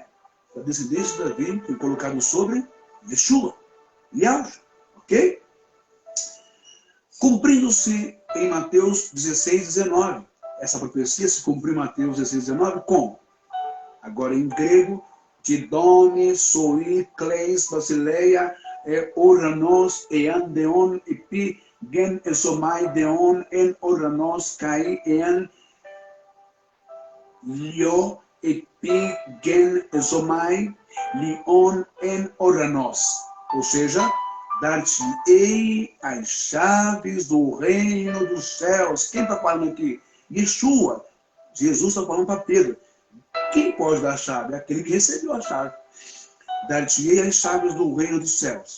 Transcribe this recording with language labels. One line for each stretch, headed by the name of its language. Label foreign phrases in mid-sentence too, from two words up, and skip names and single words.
Portuguese: A descendência de Davi foi colocado sobre Yeshua, Yahshua, ok? Cumprindo-se em Mateus 16, 19. Essa profecia se cumpriu em Mateus 16, 19, como? Agora em grego, Didone, Soi, Kleis, Basileia, Oranos, Eandeon, Epi, Gen, Esomai, Deon, En, Oranos, Kai, En, Lio, Epi, Gen, Esomai, Lion, En, Oranos. Ou seja, dar-te-ei as chaves do reino dos céus. Quem está falando aqui? Yeshua. Jesus está falando para Pedro. Quem pode dar a chave? É aquele que recebeu a chave. Dar-te-ei as chaves do reino dos céus.